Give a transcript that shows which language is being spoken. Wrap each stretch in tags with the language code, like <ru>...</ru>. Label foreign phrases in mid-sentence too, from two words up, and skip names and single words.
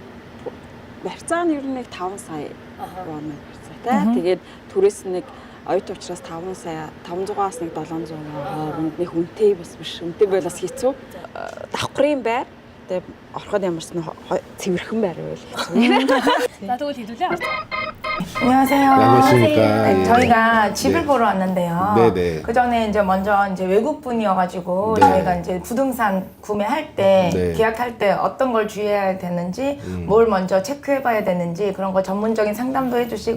<mn>Барьцаа нь ер нь нэг 5 сая вон барьцаатай. Тэгээд түрээс нэг оюут учраас 5 сая 500-аас нэг 700 хооронд нэг үнэтэй бас биш. Үнэтэй байл бас хэцүү. Давхрын байр. Тэгээд ороход ямарсан цэвэрхэн байр байл хэцүү. За тэгвэл хэдүүлээ.</mn> <ko>안녕하세요. 안녕하십니까. 네, 예. 저희가 집을 보러 왔는데요. 네네. 그 전에 이제 먼저 이제 외국 분이어가지고 네. 저희가 이제 부동산 구매할 때 네. 계약할 때 어떤 걸 주의해야 되는지 뭘 먼저 체크해봐야 되는지 그런 거 전문적인 상담도 해주시고</ko>